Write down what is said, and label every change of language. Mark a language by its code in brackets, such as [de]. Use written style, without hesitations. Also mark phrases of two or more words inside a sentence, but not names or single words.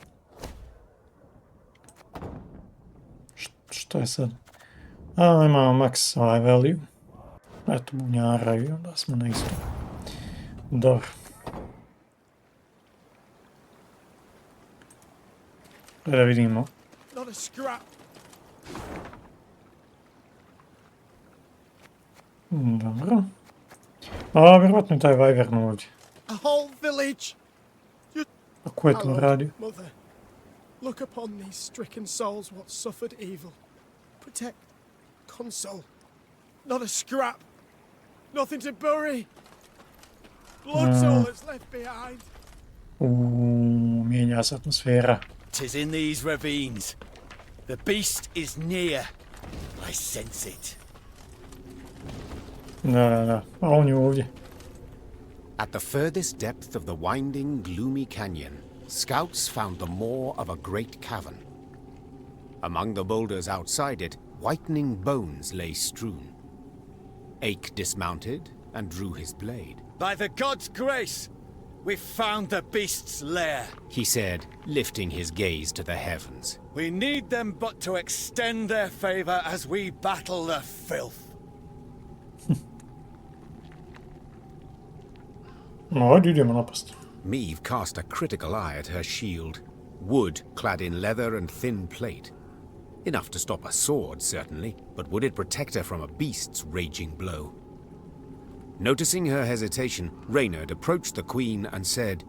[hr] Što je sad? Imamo [en] max value. [hr] Eto, bubnjara i onda smo na isto. Dobro. Da vidimo. [en] Not a scrap. [hr] Dobro. Vjerovatno je taj Wyvern ovdje. [en] A whole village. [hr] A ko je to radio? [en] Mother, look upon these stricken souls what suffered evil. Protect, console. Not a scrap. Nothing to bury. Blood's all that's left behind. [hr] Mijenja se atmosfera. [en] 'Tis in these ravines. The beast is near. I sense it. [hr] Da. A on je ovdje. [en] At the furthest depth of the winding, gloomy canyon, scouts found the maw of a great cavern. Among the boulders outside it, whitening bones lay strewn. Ake dismounted and drew his blade. By the god's grace, we've found the beast's lair, He said, lifting his gaze to the heavens. We need them but to extend their favor as we battle the filth. [hr] Ajde, idemo napast. [en] Meve cast a critical eye at her shield, wood clad in leather and thin plate. Enough to stop a sword, certainly, but would it protect her from a beast's raging blow? Noticing her hesitation, Reynard approached the queen and said,